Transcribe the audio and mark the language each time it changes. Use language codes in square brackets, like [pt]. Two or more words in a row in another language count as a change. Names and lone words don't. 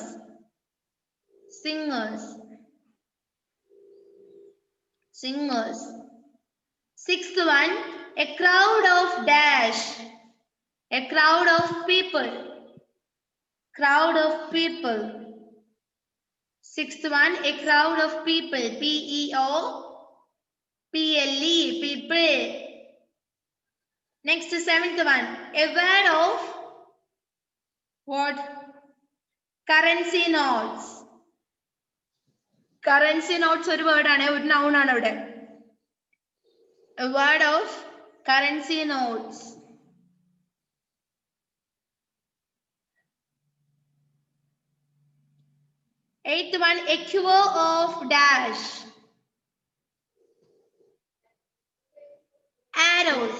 [en] Singers. Singers. Sixth one, a crowd of dash. A crowd of people. Crowd of people. Sixth one, a crowd of people. P-E-O-P-L-E, people. Next, seventh one, a word of what? Currency notes. Currency notes [ml] ഒരു word ആണ്, ഒരു noun ആണ് അവിടെ. [en] A word of currency notes. Eighth one, a cure of dash. Arrows.